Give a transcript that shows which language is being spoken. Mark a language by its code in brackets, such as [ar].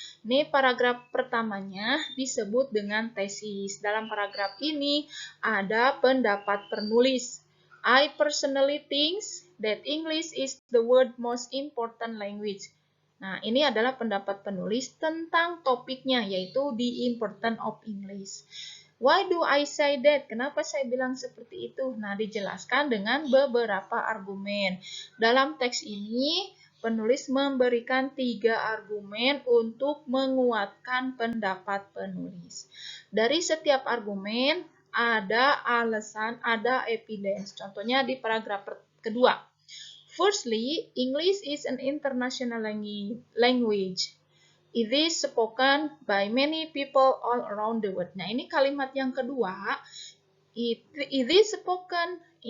[id] Ini paragraf pertamanya disebut dengan tesis. Dalam paragraf ini ada pendapat penulis. [en] I personally think that English is the world most important language. [id] Nah, ini adalah pendapat penulis tentang topiknya, yaitu The Importance of English. [en] Why do I say that? [id] Kenapa saya bilang seperti itu? Nah, dijelaskan dengan beberapa argumen. Dalam teks ini, penulis memberikan 3 argumen untuk menguatkan pendapat penulis. Dari setiap argumen, ada alasan, ada evidence. Contohnya di paragraf kedua. [en] Firstly, English is an international language. It is spoken by many people all around the world. [id] Nah, ini kalimat yang kedua. [en] It is spoken.